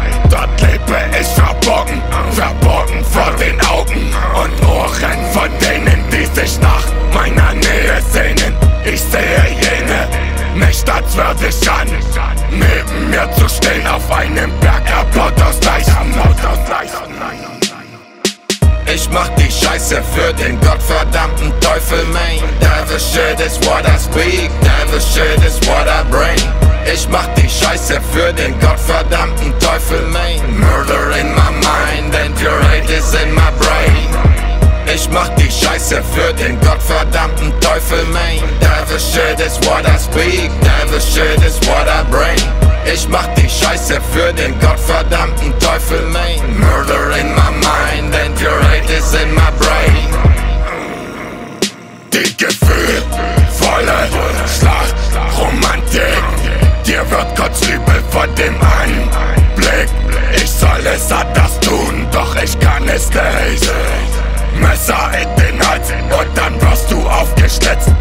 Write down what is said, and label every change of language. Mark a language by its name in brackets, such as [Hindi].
[German] Dort lebe ich verborgen, verborgen vor den Augen und Ohren von denen, die sich nach meiner Nähe sehnen. Ich sehe jene nicht als würdig an, neben mir zu stehen auf einem Berg, erbaut aus Leichen. Ich mach die Scheiße für den gottverdammten Teufel, man. [English] Devil shit is what I speak, devil shit is what I bring. [German] Ich mach die Scheiße für den gottverdammten Teufel, man. [English] Murder in my mind and your hate is in my brain. [German] Ich mach die Scheiße für den gottverdammten Teufel, man. [English] Devil shit is what I speak, devil shit is what I bring. [German] Ich mach die Scheiße für den gottverdammten Teufel, man. [English] Murder in my mind and your hate is in my brain. [German] Die gefühlvolle Schlachtromantik, dir wird Gott übel vor dem Anblick. Ich soll es anders tun, doch ich kann es nicht. Messer in den Hals und dann wirst du aufgeschlitzt.